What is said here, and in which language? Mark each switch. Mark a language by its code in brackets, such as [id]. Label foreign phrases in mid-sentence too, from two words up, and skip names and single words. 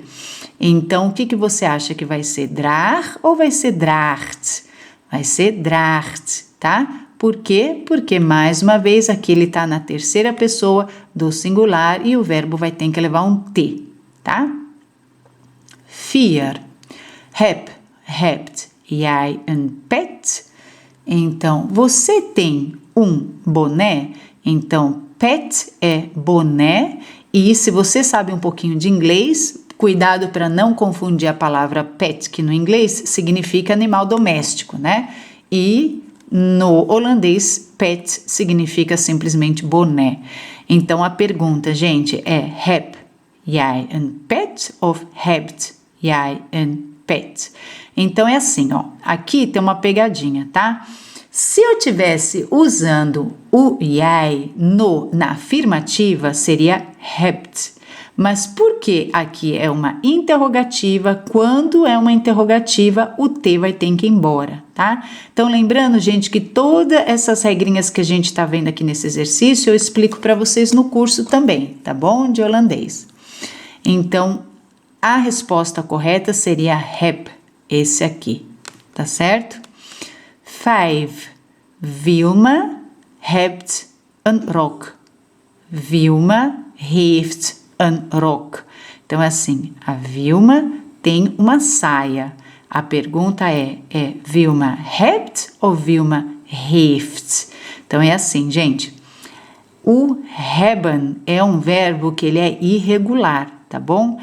[pt] Então, o que você acha que vai ser? Draag ou vai ser draagt? Vai ser draagt, tá? Por quê? Porque, mais uma vez, aqui ele está na terceira pessoa do singular e o verbo vai ter que levar um T, tá? 4. [nl] Hebt jij een pet? [pt] Então, você tem um boné? Então, pet é boné. E se você sabe um pouquinho de inglês, cuidado para não confundir a palavra pet, que no inglês significa animal doméstico, né? E no holandês, pet significa simplesmente boné. Então, a pergunta, gente, é: [nl] heb jij een pet of hebt jij een pet? [pt] Então, é assim, ó. Aqui tem uma pegadinha, tá? Se eu tivesse usando o jij na afirmativa, seria hebt. Mas porque aqui é uma interrogativa, quando é uma interrogativa, o T vai ter que ir embora, tá? Então, lembrando, gente, que todas essas regrinhas que a gente tá vendo aqui nesse exercício, eu explico para vocês no curso também, tá bom? De holandês. Então, a resposta correta seria heb, esse aqui, tá certo? 5. [nl] Wilma hebt een rok. Wilma heeft een rok. [pt] Então, é assim, a Vilma tem uma saia. A pergunta é Vilma hebt ou Vilma heeft? Então, é assim, gente. O hebben é um verbo que ele é irregular, tá bom?